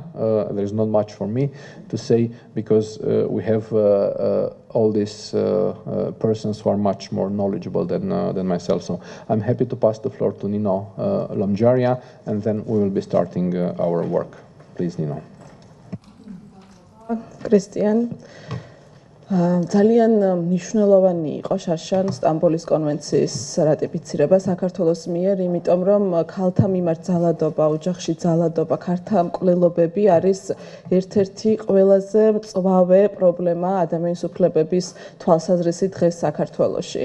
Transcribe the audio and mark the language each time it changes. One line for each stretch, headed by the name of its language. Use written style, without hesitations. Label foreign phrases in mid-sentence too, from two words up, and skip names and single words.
English: There is not much for me to say because we have all these persons who are much more knowledgeable than myself. So I'm happy to pass the floor to Nino Lomjaria, and then we will be starting our work. Please, Nino. Christian,
Georgian: ძალიან მნიშვნელოვანი იყო შაშან სტამბოლის კონვენციის რატიფიცირება საქართველოს მიერ, იმიტომ რომ ქალთა მიმართ ძალადობა, ოჯახში ძალადობა, ქალთა მკვლელობები არის ერთ-ერთი ყველაზე მწვავე პრობლემა ადამიანის უფლებების თვალსაზრისით დღეს საქართველოში.